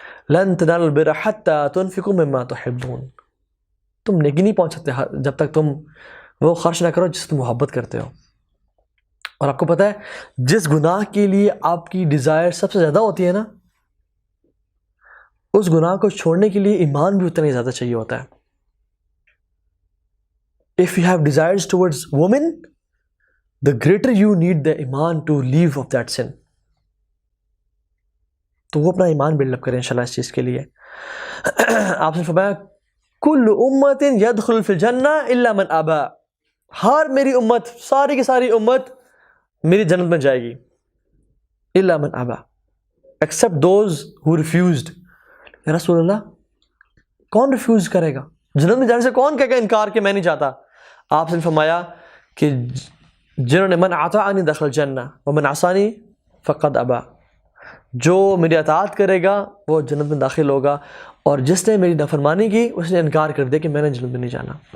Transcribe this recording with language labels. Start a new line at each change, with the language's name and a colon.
Arabic: لن تنالوا البر حتى تنفقوا مما تحبون،
Urdu: تم نیکی نہیں پہنچ سکتے جب تک تم وہ خرچ نہ کرو جس سے تم محبت کرتے ہو. اور آپ کو پتہ ہے جس گناہ کے لیے آپ کی ڈیزائر سب سے زیادہ ہوتی ہے نا، اس گناہ کو چھوڑنے کے لیے ایمان بھی اتنا ہی زیادہ چاہیے ہوتا ہے.
English: If you have desires towards women, the greater you need the iman to leave of that sin.
Urdu: تو وہ اپنا ایمان بلڈ اپ کریں انشاءاللہ اس چیز کے لیے. آپ نے فرمایا
Arabic: کل امت یدخل فی الجنہ الا من ابا،
Urdu: ہر میری امت، ساری کی ساری امت میری جنت میں جائے گی،
Arabic: الا من ابا،
English: except those who refused.
Urdu: یا رسول اللہ کون ریفیوز کرے گا؟ جنت میں جانے سے کون کہے گا انکار کہ میں نہیں چاہتا؟ آپ نے فرمایا کہ جنہوں نے
Arabic: من اطاعنی دخل الجنہ ومن عصانی فقد ابا،
Urdu: جو میری اطاعت کرے گا وہ جنت میں داخل ہوگا، اور جس نے میری نافرمانی کی اس نے انکار کر دیا کہ میں نے جنت میں نہیں جانا.